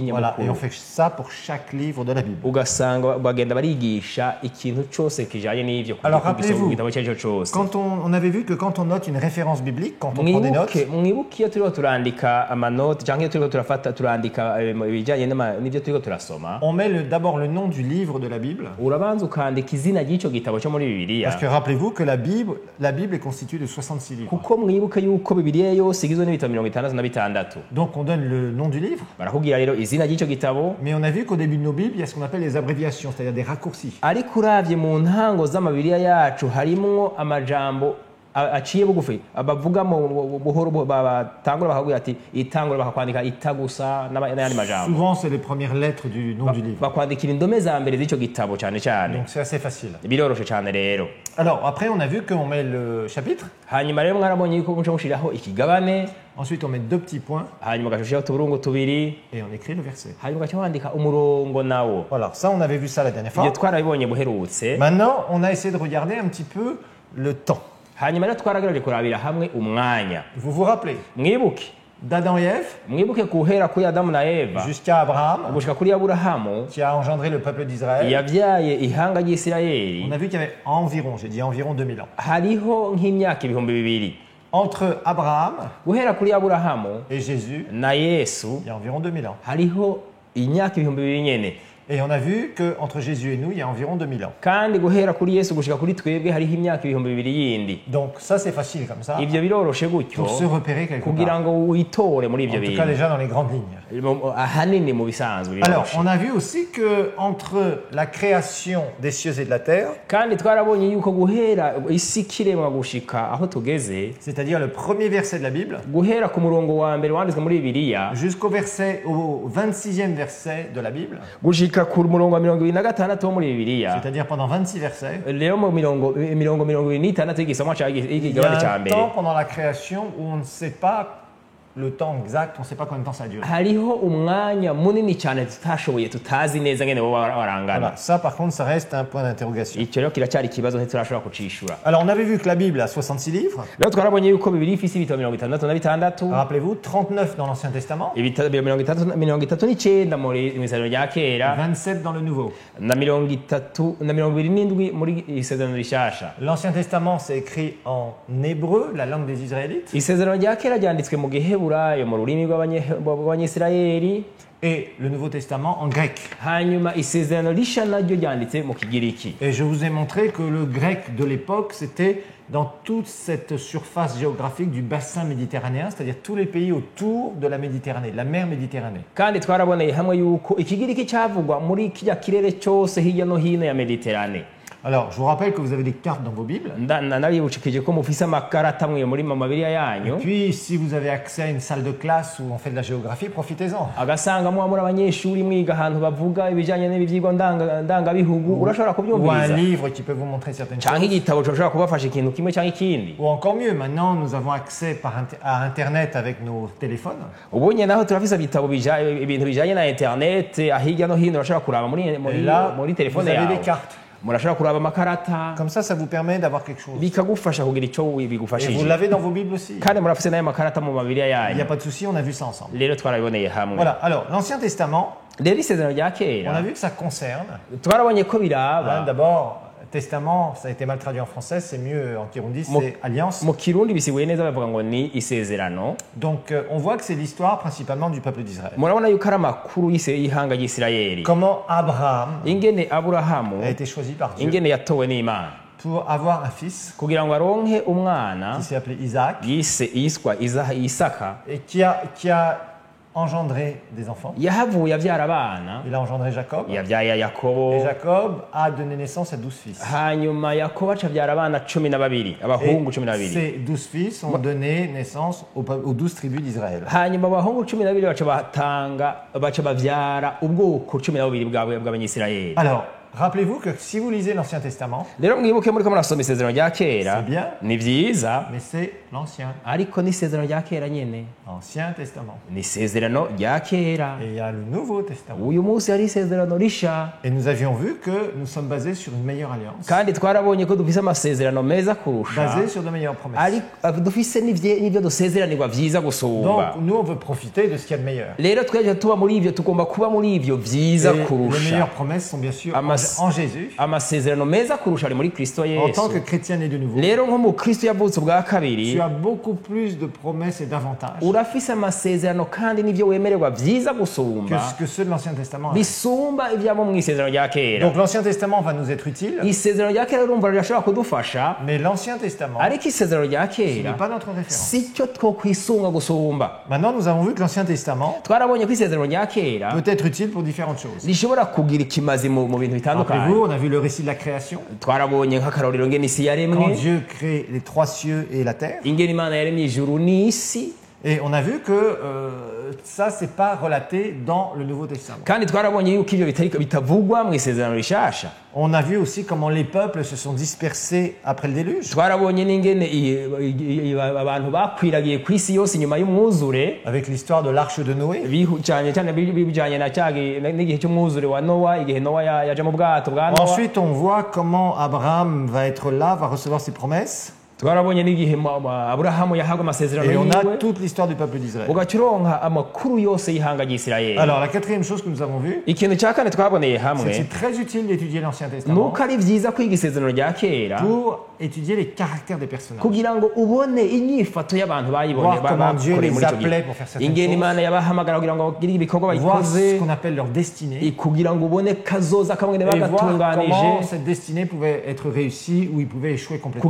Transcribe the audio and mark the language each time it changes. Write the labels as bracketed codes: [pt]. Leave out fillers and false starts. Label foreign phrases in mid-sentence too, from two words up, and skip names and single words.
[fr] Voilà, et on [rn] nyamukuru. [fr] fait ça pour chaque livre de la Bible. [rn] Ugasanga bagenda barigisha ikintu cose kijanye n'ivyo [fr] Alors, [rn] ku [fr] rappelez-vous, [rn] gitabo icyo cose. [fr] Quand on avait vu que quand on note une référence biblique, quand on prend des notes, [rn] mwibuke iyo turiko turandika amanoti canke iyo turiko turandika ibijanye n'ivyo turiko turasoma, [fr] on met d'abord le nom du livre de la Bible. [rn] urabanza ukandika izina ry'ico gitabo cyo muri Bibiliya. [fr] Parce que rappelez-vous que la Bible est constituée de 66 livres. [rn] Kuko mwibuke yuko Bibiliya yose igizwe n'ibitabo 66. [fr] Donc on donne le nom du livre, [rn] Barakubwira rero izina ry'ico gitabo, [fr] mais on a vu qu'au début de nos Bibles, il y a ce qu'on appelle les abréviations, c'est-à-dire des raccourcis. [rn] ariko uravye mu ntango z'amabiriya yacu harimwo amajambo aciye bugufi abavuga mu buhoro batangura bakabwira ati itangura bakakwandika itagusa n'ayandi majambo. [fr] Souvent, c'est les premières lettres du nom du livre. [rn] Bakwandikira indome za mbere z'ico gitabo cyane cyane. [fr] Donc c'est assez facile. [rn] Biroroshe cyane rero. [fr] Alors après, on a vu qu'on met le chapitre, [rn] Hanyuma rero mwarabonye yuko muco mushiraho ikigabane, [fr] ensuite on met 2 petits points [rn] hanyuma gashushaho uturungo tubiri, [fr] et on écrit le verset. [rn] hanyuma gaca wandika umurongo nawo. [fr] Voilà, ça on avait vu ça la dernière [rn] Ibyo [fr] fois. [rn] twarabibonye buherutse. [fr] Maintenant, on a essayé de regarder un petit peu le temps. [rn] Hanyuma rero twaragerageje kurabira hamwe umwanya. [fr] Vous vous rappelez [rn] Mwibuke [fr] d'Adam et Ève [rn] mwibuke guhera kuri Adamu na Eva [fr] jusqu'à Abraham [rn] gushika kuri Aburahamu [fr] qui a engendré le peuple d'Israël. [rn] yavyaye ihanga ry'Isirayeli. [fr] On a vu qu'il y avait environ, j'ai dit environ 2000 ans. [rn] Hariho nk'imyaka ibihumbi bibiri [fr] Entre Abraham [rn] guhera kuri Aburahamu [fr] et Jésus, [rn] na Yesu [fr] il y a environ 2000 ans. [rn] hariho imyaka ibihumbi bibiri nyene. [fr] Et on a vu qu'entre Jésus et nous, il y a environ 2000 ans. [rn] kandi guhera kuri yesu gushika kuri twebwe hariho imyaka ibihumbi bibiri yindi. [fr] Donc ça, c'est facile comme ça, [rn] Ivyo biroroshe gutyo [fr] pour se repérer quelque [rn] kugira [fr] part. [rn] ngo witore muri [fr] En [rn] ivyo [fr] tout cas, [rn] bintu [fr] déjà dans les grandes lignes. [rn] ahanini mu bisanzwe [fr] Alors, [rn] biroroshe. [fr] on a vu aussi que entre la création des cieux et de la terre, [rn] kandi twarabonye yuko guhera isi kiremwa gushika aho tugeze, [fr] c'est-à-dire le premier verset de la Bible, [rn] guhera ku murongo wa mbere wanditswe muri bibiliya [fr] au 26e verset de la Bible, [rn] gushika ku murongo wa 26 wo muri bibiliya, [fr] c'est-à-dire pendant 26 versets, [rn] rero mu mirongo 26 y'igisomwa [fr] il y [rn] c'igigabane [fr] a [rn] ca [fr] un [rn] mbere [fr] temps pendant la création où on ne sait pas le temps exact, on ne sait pas combien de temps ça dure. [rn] hariho umwanya munini cyane tutashoboye tutazi neza ngene bo barangana. [fr] Voilà, ça par contre, ça reste un point d'interrogation. [rn] Icyo rero kiracyari ikibazo ntiturashobora kucishura. [fr] Alors on avait vu que la Bible a 66 livres, [rn] Rero twarabonye yuko bibiri ifise ibitabo 66, [fr] rappelez-vous, 39 dans l'Ancien Testament, [rn] ibitabo 39 muri Isezerano rya kera [fr] 27 dans le Nouveau. [rn] na 27 muri Isezerano rishasha. [fr] L'Ancien Testament, c'est écrit en hébreu, la langue des Israélites, [rn] Isezerano rya kera ryanditswe mu Giheburayo mu rurimi rw'Abanyisirayeli, [fr] et le Nouveau Testament en grec. [rn] hanyuma Isezerano risha naryo ryanditse mu Kigiriki. [fr] Et je vous ai montré que le grec de l'époque, c'était dans toute cette surface géographique du bassin méditerranéen, c'est-à-dire tous les pays autour de la Méditerranée, de la mer Méditerranée. [rn] kandi twaraboneye hamwe yuko Ikigiriki cyavugwa muri kijya kirere cyose hirya no hino ya Mediterane. [fr] Alors, je vous rappelle que vous avez des cartes dans vos Bibles. [rn] Nabibukije ko mufise amakarata amwe muri mabiriya yanyu, [fr] Puis, si vous avez accès à une salle de classe où on fait de la géographie, profitez-en. [rn] agasanga muba muri abanyeshuri mwiga ahantu bavuga ibijyanye n'ibyigwa ndangabihugu, urashobora [fr] Ou un [rn] kubyumviriza, [fr] livre qui peut vous montrer certaines [rn] cyangwa [fr] choses. [rn] igitabo gishobora kubafasha ikintu kimwe cyangwa ikindi. [fr] Ou encore mieux, maintenant, nous avons accès à Internet avec nos téléphones. [rn] Ubunye naho turafise ibitabo ibintu bijyanye na internet, hirya no hino urashobora kuraba muri [fr] Et là, [rn] muri [fr] vous [rn] telefone [fr] avez des [rn] yawe, [fr] cartes. [rn] murashobora kuraba amakarata, [fr] Comme ça vous permet d'avoir quelque chose. [rn] bikagufasha kugira icyo [fr] Et vous [rn] bigufashije, [fr] l'avez dans vos Bibles aussi. [rn] kandi murafise n'ayo makarata mu mabiriya [fr] Il n'y [rn] yanyu. [fr] a pas de souci, on a vu ça ensemble. [rn] Rero twarabiboneye hamwe. [fr] Voilà, alors, l'Ancien Testament, [rn] Rero Isezerano rya [fr] on a [rn] kera [fr] vu que ça concerne. [rn] twarabonye ko biraba, [fr] D'abord, Testament, ça a été mal traduit en français, c'est mieux en kirundi, c'est alliance. [rn] mu kirundi bisiguye neza bavuga ngo ni isezerano. [fr] Donc, on voit que c'est l'histoire principalement du peuple d'Israël. [rn] Murabona yuko ari amakuru y'ihanga ry'Isirayeli, [fr] Comment Abraham [rn] ingene Aburahamu [fr] a été choisi par Dieu [rn] ingene yatowe n'Imana [fr] pour avoir un fils [rn] kugira ngo aronke umwana [fr] qui s'est appelé Isaac [rn] yiswa Isaka, [fr] et qui a engendré des enfants. [rn] yahavuye avyara abana, [fr] Il a engendré Jacob. [rn] yavyaye [fr] Et [rn] Yakobo, [fr] Jacob a donné naissance à 12 fils. [rn] hanyuma Yakobo aca avyara abana 12, abahungu [fr] Et [rn] 12. [fr] ces 12 fils ont donné naissance aux 12 tribus d'Israël. [rn] hanyuma abahungu 12 baca bavyara ubwoko 12 bw'Abanyisirayeli. [fr] Alors, rappelez-vous que si vous lisez l'Ancien Testament, [rn] Rero mwibuke muriko murasoma isezerano rya kera, [fr] C'est bien. [rn] ni vyiza, [fr] mais c'est l'Ancien, [rn] ariko ni isezerano rya kera nyene, [fr] Ancien Testament. [rn] ni isezerano rya kera. [fr] Et il y a le Nouveau Testament. [rn] Uyu munsi hari isezerano risha, [fr] Et nous avions vu que nous sommes basés sur une meilleure alliance, [rn] kandi twarabonye ko dufise amasezerano meza kurusha, [fr] basés sur de meilleures promesses. [rn] ariko dufise n'ivyo dusezeranirwa vyiza gusumba. [fr] Donc, nous, on veut profiter de ce qu'il y a de meilleur. [rn] Rero tweje tuba muri ivyo, tugomba kuba muri ivyo vyiza [fr] Et les [rn] kurusha. [fr] meilleures promesses sont bien sûr en Jésus. [rn] Amasezerano meza kurusha ari muri Kristo [fr] En tant que [rn] Yesu. [fr] chrétien né de nouveau, [rn] Rero nko mu Kristo yavutse ubwa kabiri, [fr] tu as beaucoup plus de promesses et d'avantages [rn] urafise amasezerano kandi n'ivyo wemererwa vyiza gusumba [fr] que ceux de l'Ancien Testament. [rn] bisumba ivyamo mu isezerano rya kera. [fr] Donc l'Ancien Testament va nous être utile, [rn] Isezerano rya kera urumva rirashobora kudufasha, [fr] mais l'Ancien Testament, [rn] ariko isezerano rya [fr] ce n'est [rn] kera [fr] pas notre référence. [rn] si cyo twokwisunga gusumba. [fr] Maintenant, nous avons vu que l'Ancien Testament [rn] Twarabonye ko isezerano rya kera [fr] peut être utile pour différentes choses. [rn] rishobora kugira ikimazi mu bintu bitandukanye. [fr] Rappelez-vous, on a vu le récit de la création, [rn] Twarabonye nk'akarorero ngene isi [fr] quand [rn] yaremwe, [fr] Dieu crée les 3 cieux et la terre. [rn] ingene Imana yaremye ijuru n'isi, [fr] Et on a vu que ça, c'est pas relaté dans le Nouveau Testament. [rn] kandi twarabonye yuko ivyo bitavugwa mu isezerano rishasha. [fr] On a vu aussi comment les peuples se sont dispersés après le déluge, [rn] Twarabonye n'ingene abantu bakwiragiye ku isi yose inyuma y'umwuzure, [fr] avec l'histoire de l'arche de Noé. [rn] cyane cyane bijanye n'igihe cy'umwuzure wa Nowa, igihe Nowa yaje mu bwato bwa Nowa. [fr] Ensuite, on voit comment Abraham va être là, va recevoir ses promesses. [rn] Twarabonye n'igihe Aburahamu yahabwa amasezerano [fr] Et on a [rn] yiwe, [fr] toute l'histoire du peuple d'Israël. [rn] ugaca uronka amakuru yose y'ihanga ry'Isirayeli. [fr] Alors, la quatrième chose que nous avons vue, [rn] Ikintu cya kane twaboneye [fr] c'est que [rn] hamwe [fr] c'est très utile d'étudier l'Ancien Testament [rn] nuko ari vyiza kwiga isezerano rya kera [fr] pour étudier les caractères des personnages. [rn] kugira ngo ubone inyifato y'abantu bayibonye [fr] Voir comment Dieu [rn] bakoreye [fr] les [rn] muri icyo gihe [fr] appelait pour faire certaines [rn] ingene [fr] choses. [rn] imana yabahamagara kugira ngo bagire ibikorwa [fr] Voir [rn] bayikoze [fr] ce qu'on appelle leur destinée. [rn] kugira ngo ubone kazoza kamwe [fr] Et voir [rn] bagatunganije [fr] comment cette destinée pouvait être réussie ou ils pouvaient échouer complètement.